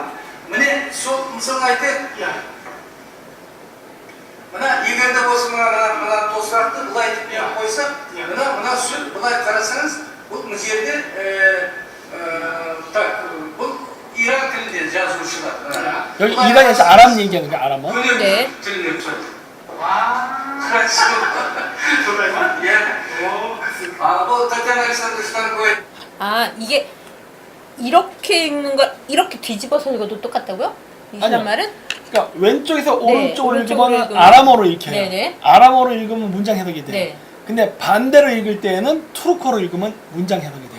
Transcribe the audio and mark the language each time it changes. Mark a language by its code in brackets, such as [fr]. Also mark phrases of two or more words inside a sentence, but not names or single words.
[kk] Міне сол мысалы айтайық. Мына егер де осы мына тосырақты былай етіп қойсақ, мына сүт былай қарасаңыз, бұл мына жерде бұл иран тілінде жазушылар. [ko] 여기 이란에서 아람 얘기하는 거야, 아람어? 네. [kk] тілінде түседі. Красиво. бұл Татьяна Александровичтан 거에 [ko] 아, 이게 이렇게 읽는 걸 이렇게 뒤집어서 읽어도 똑같다고요? 이 사람 아니요. 말은? 그러니까 왼쪽에서 네, 오른쪽으로 오른쪽으로 읽으면 읽으면 아람어로 읽혀요. 네네. 아람어로 읽으면 문장 해석이 돼요. 네. 근데 반대로 읽을 때에는 투르크어로 읽으면 문장 해석이 돼요.